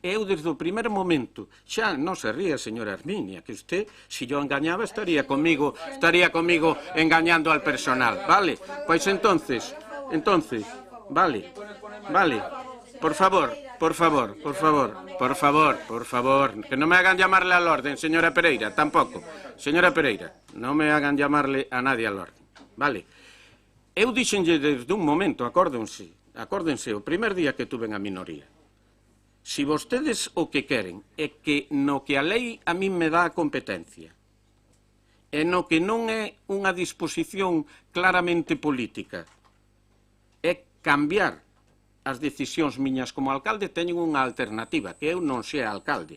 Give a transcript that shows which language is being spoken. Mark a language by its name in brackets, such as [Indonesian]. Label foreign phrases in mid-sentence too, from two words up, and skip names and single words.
[Galician] Eu, desde o primer momento, xa non se ría, señora Herminia, que usted, se yo engañaba, estaría comigo [Spanish] engañando al personal. [Galician] Vale? Pois entonces, vale. Por favor, que non [Spanish] me hagan llamarle al orden, [Galician] señora Pereira, tampouco. Señora Pereira, non [Spanish] me hagan llamarle a nadie al orden. [Galician] Vale. Eu dixenlle desde un momento, acórdense, o primer día que tuve a minoría. Si vostedes o que queren é que no que a lei a min me dá a competencia e no que non é unha disposición claramente política, é cambiar as decisións miñas como alcalde, teñen unha alternativa, que eu non sea alcalde.